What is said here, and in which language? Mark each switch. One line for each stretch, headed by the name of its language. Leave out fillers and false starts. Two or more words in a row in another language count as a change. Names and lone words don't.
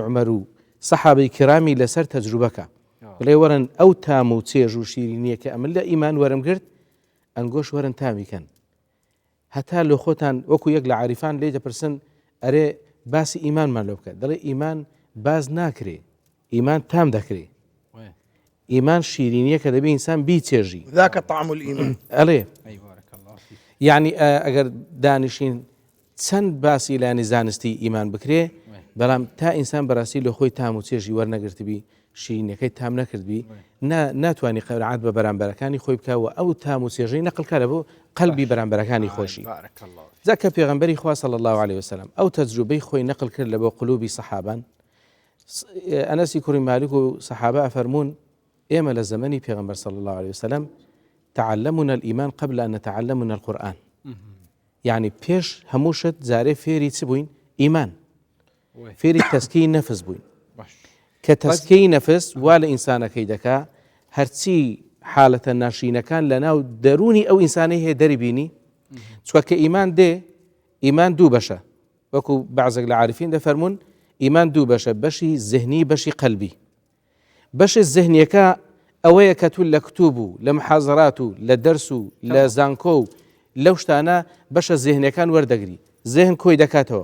Central Kurdish: عومەر و سەحابەی کرامی لەسەر تەجروبەکە بڵێ وەرن ئەو تام و چێژ و شیرینیە کە ئەمن لە ئیمان وەرم گرت ئەنگۆش وەرن تامیکەن هەتا لە خۆتان وەکو یەک لە عاریفان لێ دەپرسن ئەرێ باسی ئیمانمان لێ بکە دەڵێ ئیمان باز ناکرێ ئیمان تام دەکرێ ئیمان شیرینیە کە دەبێ ئینسان بیچێژی
Arabic: ذاك طعم الإيمان
Central Kurdish: ئەڵێ یعنی ئەگەر دانیشین چەند باسی لانی زانستی ئیمان بکرێ بەڵام تا ئینسان بەڕاستی لە خۆی تام و چێژی وەرنەگرتبی شیرینەکەی تام نەکردبی ناتوانانی قەنەعەت بە بەرامبەرەکانی خۆی بکەوە ئەو تام و چێژەی نەقڵکارە بۆ قەلبی بەرامبەرەکانی خۆشی جاکە پێغەمبەری خوا
Arabic: صلی الله عليه وسلم
Central Kurdish: ئەو تەجروبەی خۆی نەقڵ کرد لە بۆ قلوبی سەحابان ئەنەسی کوڕی مالک و سەحابە ئەفەرمون ئێمە لە زەمەنی پێغەمبەر
Arabic: صلی الله عليه وسلم تعلمنا الإيمان قبل أن نتعلمنا القرآن
Central Kurdish: يعني پێش هەموو شت جارێ فێری چ بووین ئیمان فێری تەسکەی نەفس بووین کە تەسکەی نەفس وا لە ئینسانەکەی دەکا هەرچی حالەتە ناشینەکان لە ناو دەرونی ئەو ئینسانەی هەیە دەریبینی چووکە کە ئیمان دێ ئیمان دوو بەشە وەکو بەعزێک لە عارفین دەفەرمون ئیمان دوو بەشە بەشی زهنی بەشی قەلبی بەشی زهنیەکە ئەوەیە کە تو لە کتوب و لە محازەرات و لە دەرس و لە زانکۆ و لەو شتانە بەشە زهنیەکان وەردەگری زهن کۆی دەکاتەوە